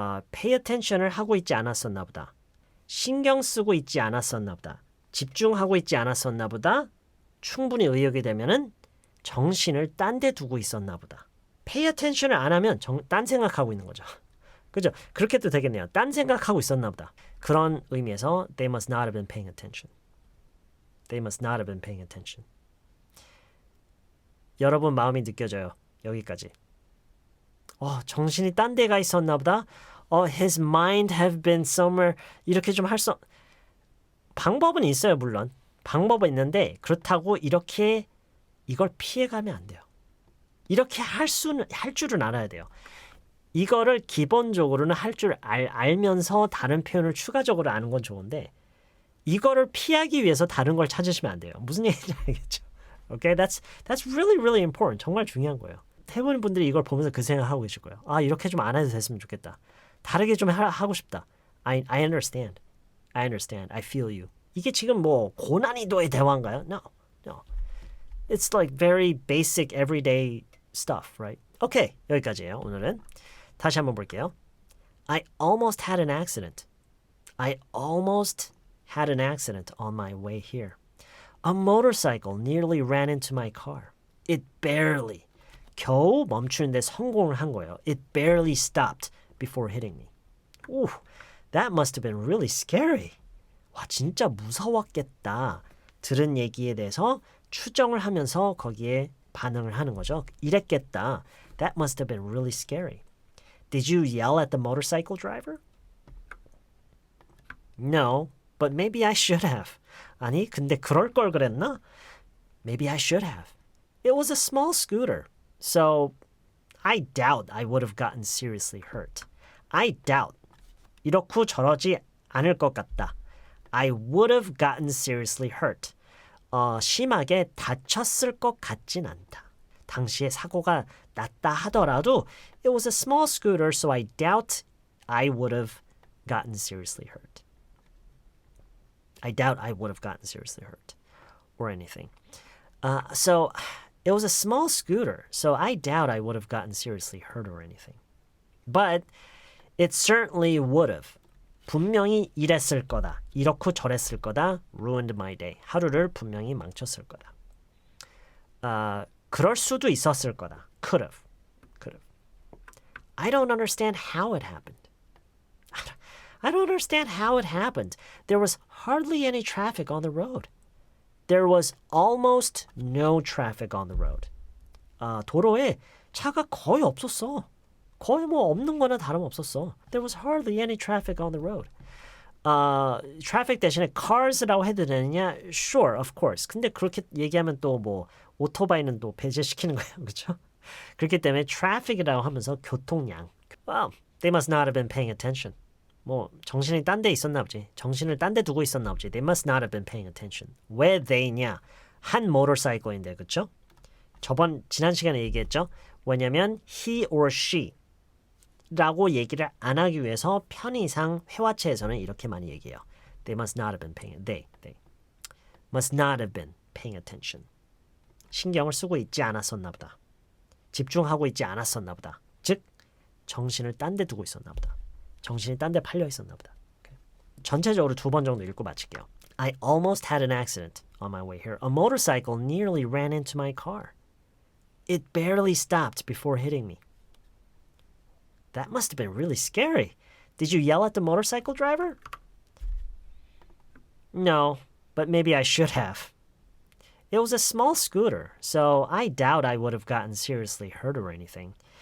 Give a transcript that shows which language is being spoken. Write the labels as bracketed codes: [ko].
[ko] pay attention을 하고 있지 않았었나 보다. 신경 쓰고 있지 않았었나 보다. 집중하고 있지 않았었나 보다. 충분히 의역이 되면은 정신을 딴 데 두고 있었나 보다. pay attention을 안 하면 딴 생각하고 있는 거죠. 그죠? 그렇게 도 되겠네요. 딴 생각하고 있었나 보다. 그런 의미에서 [en] they must not have been paying attention. They must not have been paying attention. [ko] 여러분 마음이 느껴져요. 여기까지. 정신이 딴 데가 있었나 보다. [en] His mind have been somewhere. [ko] 이렇게 좀 방법은 있어요, 물론. 방법은 있는데 그렇다고 이렇게 이걸 피해가면 안 돼요. 이렇게 할 줄은 알아야 돼요. 이거를 기본적으로는 할 줄 알면서 다른 표현을 추가적으로 아는 건 좋은데 이거를 피하기 위해서 다른 걸 찾으시면 안 돼요. 무슨 얘기인지 알겠죠? [en] Okay, that's really really important. [ko] 정말 중요한 거예요. 대부분 분들이 이걸 보면서 그 생각하고 계실 거예요. 이렇게 좀 안 해도 됐으면 좋겠다. 다르게 좀 하고 싶다. [en] I understand. I understand. I feel you. [ko] 이게 지금 뭐 고난이도의 대화인가요? [en] No. It's like very basic everyday stuff, right? Okay, [ko] 여기까지예요. 오늘은 다시 한번 볼게요. [en] I almost had an accident. I almost had an accident on my way here. A motorcycle nearly ran into my car. It barely, [ko] 겨우 멈추는데 성공을 한 거예요. [en] It barely stopped before hitting me. Ooh, that must have been really scary. [ko] 와, 진짜 무서웠겠다. 들은 얘기에 대해서 추정을 하면서 거기에 반응을 하는 거죠. 이랬겠다. [en] That must have been really scary. Did you yell at the motorcycle driver? No, but maybe I should have. [ko] 아니, 근데 그럴 걸 그랬나? [en] Maybe I should have. It was a small scooter, so I doubt I would have gotten seriously hurt. I doubt. [ko] 이렇고 저러지 않을 것 같다. [en] I would have gotten seriously hurt. [ko] 심하게 다쳤을 것 같진 않다. 당시에 사고가 났다 하더라도 [en] it was a small scooter, so I doubt I would have gotten seriously hurt. I doubt I would have gotten seriously hurt or anything. So it was a small scooter, so I doubt I would have gotten seriously hurt or anything. But it certainly would have. [ko] 분명히 이랬을 거다. 이렇고 저랬을 거다. [en] Ruined my day. [ko] 하루를 분명히 망쳤을 거다. 그럴 수도 있었을 거다. [en] Could have. I don't understand how it happened. I don't understand how it happened. There was hardly any traffic on the road. There was almost no traffic on the road. [ko] 도로에 차가 거의 없었어. 거의 뭐 없는 거나 다름없었어. [en] There was hardly any traffic on the road. [ko] traffic 대신에 cars라고 해도 되느냐? [en] Sure, of course. [ko] 근데 그렇게 얘기하면 또 뭐 오토바이는 또 배제시키는 거예요. 그렇죠? 그렇기 때문에 traffic이라고 하면서 교통량. [en] Well, they must not have been paying attention. [ko] 뭐 정신이 딴 데 있었나 보지. 정신을 딴 데 두고 있었나 보지. [en] They must not have been paying attention. [ko] 왜 they냐? 한 motorcycle인데 그쵸? 지난 시간에 얘기했죠. 왜냐면 he or she 라고 얘기를 안 하기 위해서 편의상 회화체에서는 이렇게 많이 얘기해요. [en] They must not have been paying. They must not have been paying attention. [ko] 신경을 쓰고 있지 않았었나 보다. 집중하고 있지 않았었나 보다. 즉 정신을 딴 데 두고 있었나 보다. 정신이 딴 데 팔려 있었나 보다. [en] Okay. [ko] 전체적으로 2번 정도 읽고 마칠게요. [en] I almost had an accident on my way here. A motorcycle nearly ran into my car. It barely stopped before hitting me. That must have been really scary. Did you yell at the motorcycle driver? No, but maybe I should have. It was a small scooter, so I doubt I would have gotten seriously hurt or anything.